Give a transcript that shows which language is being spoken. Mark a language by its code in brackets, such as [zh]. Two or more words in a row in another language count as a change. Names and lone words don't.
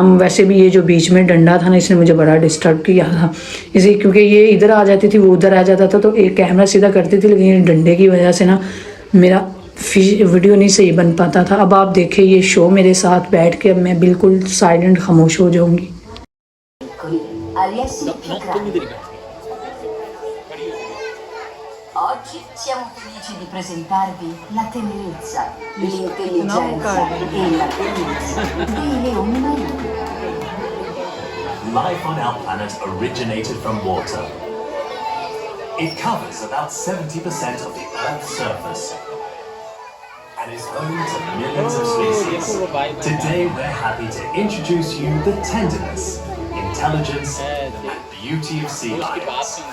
[hi] वैसे भी ये जो बीच में डंडा था ना, इसने मुझे बड़ा डिस्टर्ब किया था इसी, क्योंकि ये इधर आ जाती थी वो उधर आ जाता था, तो एक कैमरा सीधा करती थी, लेकिन ये डंडे की वजह से ना मेरा वीडियो नहीं सही बन पाता था। अब आप देखें ये शो मेरे साथ बैठ के, अब मैं बिल्कुल साइलेंट खामोश हो जाऊँगी। [it] Oggi siamo felici di presentarvi la tenerezza, l'intelligenza e la bellezza dei leoni marini. [en] Life on our planet originated from water. It covers about 70% of the Earth's surface and is home to millions of species. Today we're happy to introduce you the tenderness, intelligence and beauty of sea lions.